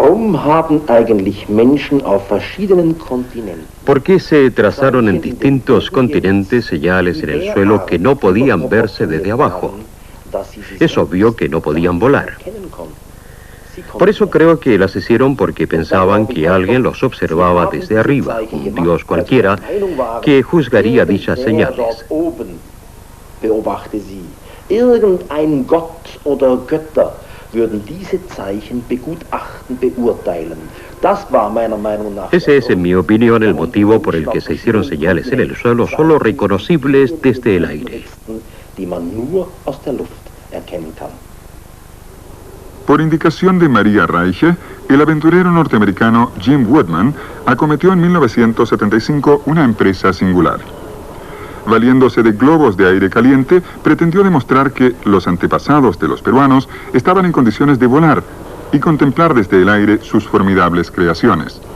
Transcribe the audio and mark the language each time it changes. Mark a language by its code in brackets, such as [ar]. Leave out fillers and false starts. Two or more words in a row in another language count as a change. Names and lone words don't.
[es] ¿Por qué se trazaron en distintos continentes señales en el suelo que no podían verse desde abajo? Es obvio que no podían volar. Por eso creo que las hicieron porque pensaban que alguien los observaba desde arriba, un dios cualquiera, que juzgaría dichas señales. [de] Irgendein Gott oder Götter würden diese Zeichen begutachten, beurteilen. Das war meiner Meinung nach. [es] Ese es, en mi opinión, el motivo por el que se hicieron señales en el suelo solo reconocibles desde el aire. [de] Die man nur aus der Luft erkennen kann. [es] Por indicación de María Reiche, el aventurero norteamericano Jim Woodman acometió en 1975 una empresa singular. Valiéndose de globos de aire caliente, pretendió demostrar que los antepasados de los peruanos estaban en condiciones de volar y contemplar desde el aire sus formidables creaciones.